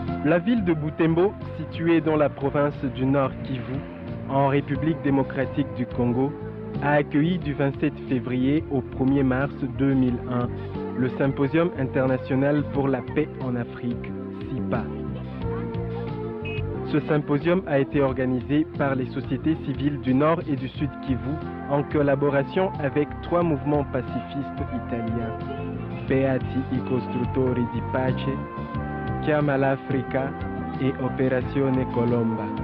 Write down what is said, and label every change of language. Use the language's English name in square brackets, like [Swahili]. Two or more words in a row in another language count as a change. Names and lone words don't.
[French] La ville de Butembo, située dans la province du Nord Kivu, en République démocratique du Congo, a accueilli du 27 février au 1er mars 2001 le Symposium international pour la paix en Afrique, SIPA. Ce symposium a été organisé par les sociétés civiles du Nord et du Sud Kivu en collaboration avec 3 mouvements pacifistes italiens, Beati I Costruttori di Pace, Chiama l'Africa et Operazione Colomba.